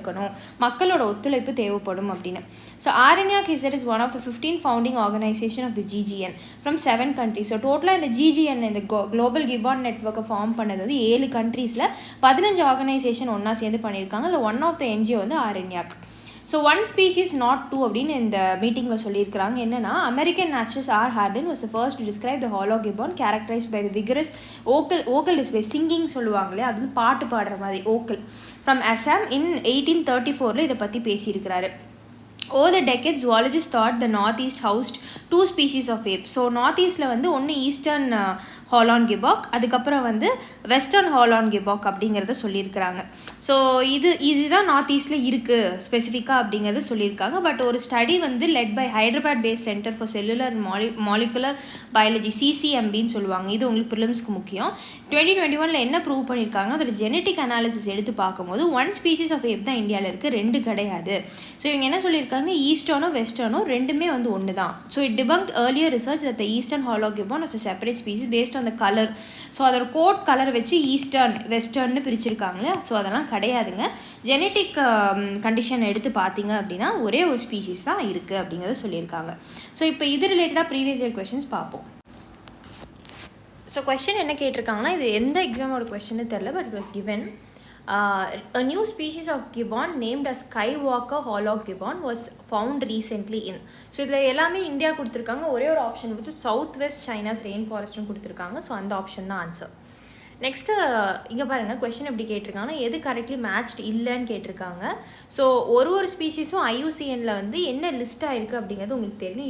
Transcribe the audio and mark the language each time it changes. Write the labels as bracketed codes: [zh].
[ta] இருக்கணும், மக்களோட ஒத்துழைப்பு தேவைப்படும் அப்படின்னு. [en] So Aaranyak is one of the 15 founding organisation of the GGN from 7 countries. [ta] So டோட்டலாக இந்த GGN இந்த குளோபல் கிபான் நெட்வொர்க்கை ஃபார்ம் பண்ணது வந்து 7 countries-ல 15 ஆர்கனைசேஷன் ஒன்றா சேர்ந்து பண்ணியிருக்காங்க. இந்த ஒன் ஆஃப் த NGO வந்து ஆரண்யாக். So [en] one species not two [ta] அப்படின்னு இந்த மீட்டிங்கில் சொல்லியிருக்கிறாங்க. என்னென்னா, American naturalist R. [en] Hardin was the first to describe the hollow gibbon characterized by the vigorous vocal display, singing [ta] சொல்லுவாங்களே, அது வந்து பாட்டு பாடுற மாதிரி [en] vocal, from Assam in 1834 [ta] இதை பற்றி பேசியிருக்கிறாரு. [en] Over the decades, zoologists thought the northeast housed 2 species of ape. [ta] So north ஈஸ்டில் வந்து ஒன்று ஈஸ்டர்ன் ஹாலான் கிபாக், அதுக்கப்புறம் வந்து வெஸ்டர்ன் ஹாலான் கிபாக் அப்படிங்கிறத சொல்லியிருக்கிறாங்க. ஸோ இதுதான் நார்த் ஈஸ்டில் இருக்குது ஸ்பெசிஃபிக்காக அப்படிங்கிறத சொல்லியிருக்காங்க. பட் ஒரு ஸ்டடி வந்து led by Hyderabad paste centre for cellular molecular biology, CCMBன்னு சொல்லுவாங்க. இது உங்களுக்கு ப்ரிலிம்ஸ்க்கு முக்கியம். 2021 என்ன ப்ரூவ் பண்ணியிருக்காங்க, அதில் ஜெனட்டிக் அனாலிசிஸ் எடுத்து பார்க்கும்போது 1 ஸ்பீஷீஸ் ஆஃப் ஏப் தான் இந்தியாவில் இருக்குது, 2 கிடையாது. ஸோ இவங்க என்ன சொல்லியிருக்காங்க, ஈஸ்டர்னோ வெஸ்டர்னோ ரெண்டுமே வந்து ஒன்று தான். [en] So it debunked earlier research that the eastern hoolock gibbon was a separate species based on the color. [ta] So அதோட கோட் கலர் வச்சு ஈஸ்டர்ன் வெஸ்டர்ன்னு பிரிச்சிருக்காங்களே, ஸோ அதெல்லாம் கிடையாதுங்க. ஜெனட்டிக் கண்டிஷன் எடுத்து பார்த்தீங்க அப்படின்னா ஒரே ஒரு ஸ்பீஷீஸ் தான் இருக்குது அப்படிங்கிறத சொல்லியிருக்காங்க. ஸோ இப்போ இது ரிலேட்டடாக ப்ரீவியஸ் இயர் கொஷின்ஸ் பார்ப்போம். ஸோ கொஸ்டின் என்ன கேட்டிருக்காங்கன்னா, இது எந்த எக்ஸாமோட கொஸ்டின்னு தெரில, [en] But it was given. A new species of gibbon named as Skywalker hollow gibbon was found recently in. [ta] So இதில் எல்லாமே இந்தியா கொடுத்துருக்காங்க. ஒரே ஒரு ஆப்ஷன் வந்து சவுத் வெஸ்ட் சைனாஸ் ரெயின் ஃபாரஸ்ட்டும் கொடுத்துருக்காங்க. ஸோ அந்த ஆப்ஷன் தான் ஆன்சர். நெக்ஸ்ட்டு இங்கே பாருங்கள், கொஸ்டின் எப்படி கேட்டிருக்காங்கன்னா, எது கரெக்ட்லி மேட்ச்ட் இல்லைன்னு கேட்டிருக்காங்க. ஸோ ஒரு ஸ்பீஷீஸும் IUCNல வந்து என்ன லிஸ்ட் ஆகிருக்கு அப்படிங்கிறது உங்களுக்கு தெரியும்.